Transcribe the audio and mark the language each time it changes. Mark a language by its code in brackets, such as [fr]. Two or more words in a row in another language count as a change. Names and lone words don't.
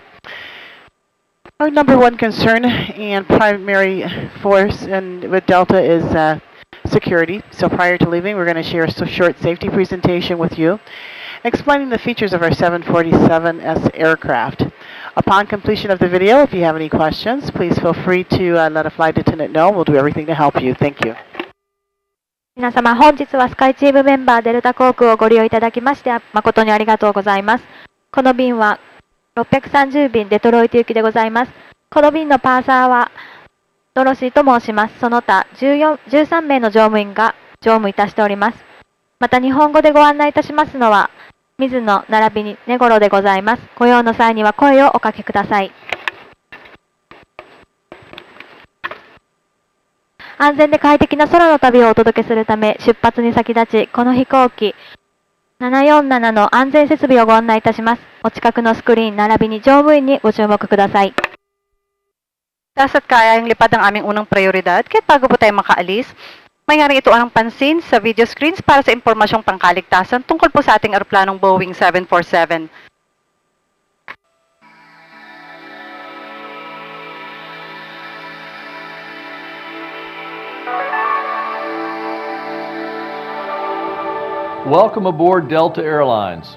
[en] Our number one concern and primary force with Delta is security. So prior to leaving, we're going to share a short safety presentation with you, explaining the features of our 747S aircraft. Upon completion of the video, if you have any questions, please feel free to let a flight attendant know. We'll do everything to help you. Thank you. [ja] 皆様、本日はスカイチームメンバーデルタ航空をご利用いただきまして誠にありがとうございます。この便は630便デトロイト行きでございます。この便のパーサーはドロシーと申します。その他13名の乗務員が乗務いたしております。また日本語でご案内いたしますのは水野並びに根頃でございます。ご用の際には声をおかけください。安全で快適な空の旅をお届けするため、出発に先立ち、この飛行機747の安全設備をご案内いたします。お近くのスクリーン並びに乗務員にご注目ください。 [tl] Kasa't kaya ang lipad ang aming unang prioridad, kaya't bago po tayo makaalis, mayroong ito ang pansin sa [en] video screens [tl] para sa impormasyong pangkaligtasan tungkol po sa ating eroplanong Boeing 747. [en] Welcome aboard Delta Airlines.